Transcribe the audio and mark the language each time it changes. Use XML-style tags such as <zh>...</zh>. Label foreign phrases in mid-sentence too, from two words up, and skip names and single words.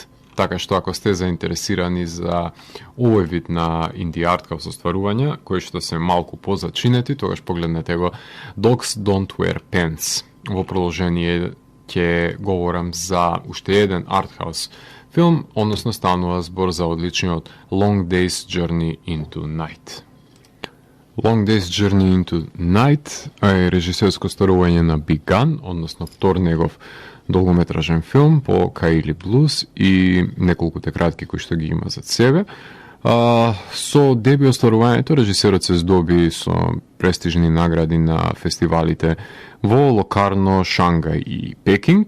<mk>Така што ако сте заинтересирани за овој вид на инди арткаус остварувања, кои што се малку позачинети, тогаш погледнете го Dogs Don't Wear Pants. Во продолжение ќе говорам за уште еден артхаус филм, односно станува збор за одличниот Long Day's Journey into Night. Long Day's Journey into Night е режисерско старување на Big Gun, односно втор негов долгометражен филм по Каили Блус и неколкуте кратки кои што ги има зад себе. Со деби остварувањето режисерот се здоби со престижни награди на фестивалите во Локарно, Шангај и Пекинг.</mk>